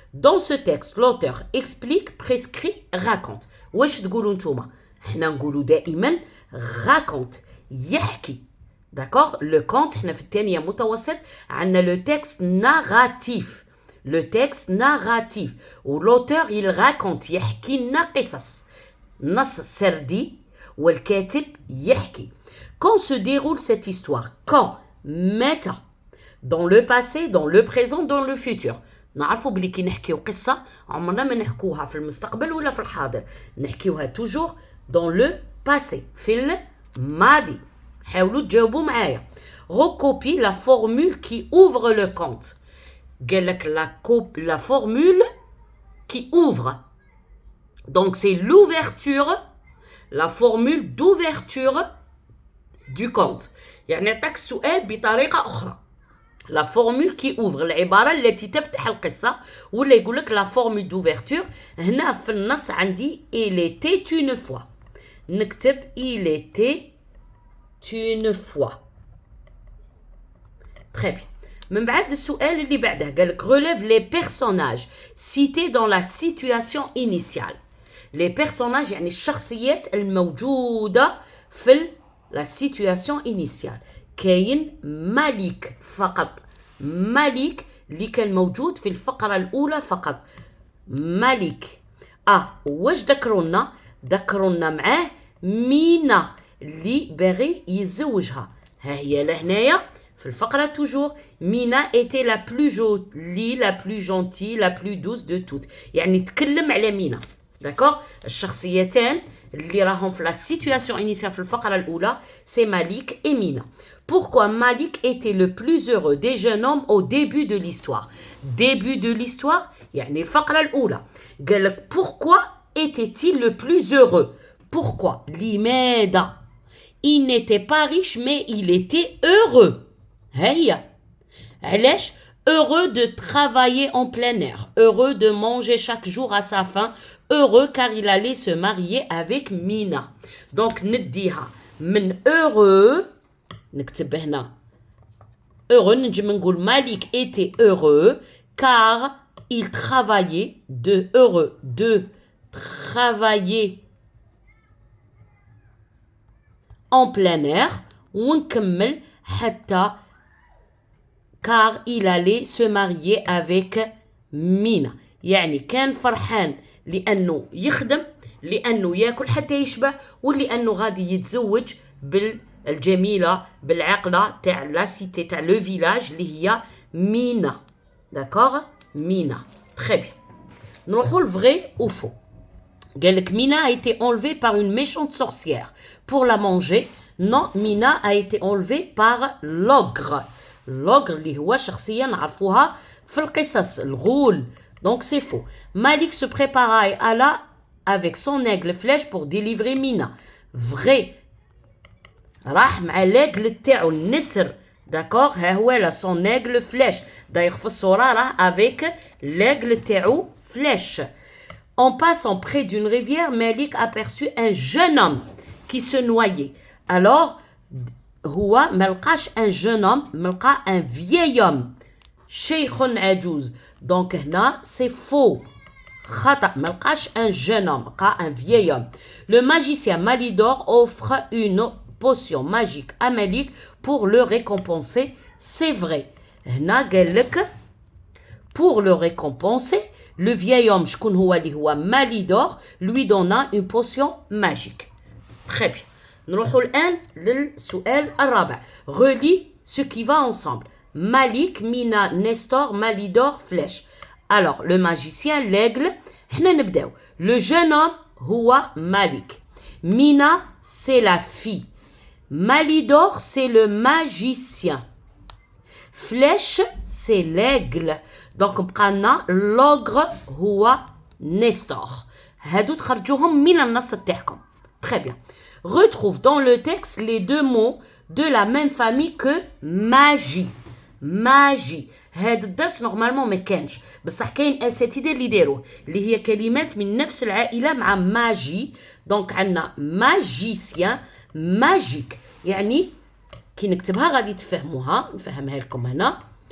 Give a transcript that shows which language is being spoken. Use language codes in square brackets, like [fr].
[fr] Dans ce texte, l'auteur explique, prescrit, raconte. [ar] واش تقولوا نتوما؟ حنا نقولوا دائما raconte، يحكي. [fr] D'accord. Le conte [ar] حنا في الثانية متوسط عندنا [fr] le texte narratif. Le texte narratif [ar] و [fr] l'auteur il raconte [ar] يحكي لنا قصص، نص سردي والكاتب يحكي. [fr] Quand se déroule cette histoire? Quand? [ar] متى؟ [fr] dans le passé, dans le présent, dans le futur. [ar] نعرفوا بلي كي نحكيو قصة عمرنا ما نحكوها في المستقبل ولا في الحاضر، نحكيوها توجور [fr] dans le passé، [ar] في الماضي. حاولوا تجاوبوا معايا. [fr] Recopie la formule qui ouvre le conte. [ar] قال لك [fr] la formule qui ouvre. Donc c'est l'ouverture, la formule d'ouverture du conte. [ar] يعني عطاك السؤال بطريقة أخرى. [fr] La formule qui ouvre، [ar] العبارة التي تفتح القصة، ولا يقول لك [fr] la formule d'ouverture. [ar] هنا في النص عندي [fr] il était une fois، [ar] نكتب il était une fois. [fr] Très bien. [ar] من بعد السؤال اللي بعده قال لك [fr] relève les personnages cités dans la situation initiale. Les personnages [ar] يعني الشخصيات الموجودة في [fr] la situation initiale. [ar] كاين مالك فقط، مالك اللي كان موجود في الفقرة الأولى فقط، مالك. واش ذكرونا معاه مينا اللي باغي يتزوجها. ها هي لهنايا في الفقرة توجور. [fr] مينا était la plus jolie, la plus gentille, la plus douce de toutes. [ar] يعني تكلم على مينا. داكوغ. الشخصيتان اللي راهم في لا سيتوياسيون انيسيال في الفقرة الأولى سي مالك et مينا. [fr] Pourquoi Malik était le plus heureux des jeunes hommes au début de l'histoire. Début de l'histoire [ar] يعني الفقرة الأولى. قال لك [fr] pourquoi était-il le plus heureux. Pourquoi [ar] لماذا. [fr] Il n'était pas riche mais il était heureux. [ar] ها هي. علاش [fr] heureux de travailler en plein air, heureux de manger chaque jour à sa faim, heureux car il allait se marier avec Mina. Donc [ar] نديها من [fr] heureux [ar] نكتب هنا [fr] heureux [ar] نجم نقول [fr] Malik était heureux car il travaillait de heureux de travailler en plein air [ar] ونكمل حتى [fr] car il allait se marier avec Mina. [ar] يعني كان فرحان لأنه يخدم لأنه يأكل حتى يشبع ولأنه غادي يتزوج بالجميلة بالعقلة تاع لا سيتي تاع لو فيلاج اللي هي مينا. داكوغ مينا. تري بيان. نروحو لفغي او فو. قال لك [fr] مينا a été enlevée par une méchante sorcière pour la manger. Non, Mina a été enlevée par l'ogre. [ar] l'ogre اللي هو شخصية نعرفوها في القصص الغول. [fr] Donc c'est faux. Malik se prépara et alla avec son aigle flèche pour délivrer Mina. Vrai. [ar] راح مع l'aigle تاعو النسر. D'accord. ها هو لا [fr] son aigle flèche. d'ailleurs [ar] في الصورة راه [fr] avec l'aigle [ar] تاعو [fr] flèche. En passant près d'une rivière, Malik aperçut un jeune homme qui se noyait. [ar] Alors هو ملقاش ان جون homme ملقى ان vieil homme شيخ عجوز. دونك هنا سي فو خطأ ملقاش ان جون homme لقى ان vieil homme. [fr] Le magicien Malidor offre une potion magique à Malik pour le récompenser. C'est vrai. [ar] هنا قال لك [fr] pour le récompenser le vieil homme [ar] شكون هو اللي هو [fr] Malidor lui donna une potion magique. Très bien. [ar] نروحوا الآن للسؤال الرابع. [fr] Relie ce qui va ensemble. Malik, Mina, Nestor, Malidor, Flèche. Alors, le magicien, l'aigle. [ar] حنا نبداو. [fr] Le jeune homme هو Malik. Mina, c'est la fille. Malidor, c'est le magicien. Flèche, c'est l'aigle. Donc, [ar] بقالنا [fr] l'ogre هو Nestor. [ar] هادو تخرجوهم من النص تاعكم. [fr] Très bien. Retrouve dans le texte les deux mots de la même famille que magie. Magie. [ar] هذا الدرس نورمالمون ما كانش بصح كاين اساتذه اللي داروه اللي هي كلمات من نفس العائله مع ماجي. دونك عندنا ماجيسيان ماجيك. يعني كي نكتبها غادي تفهموها. نفهمها لكم هنا.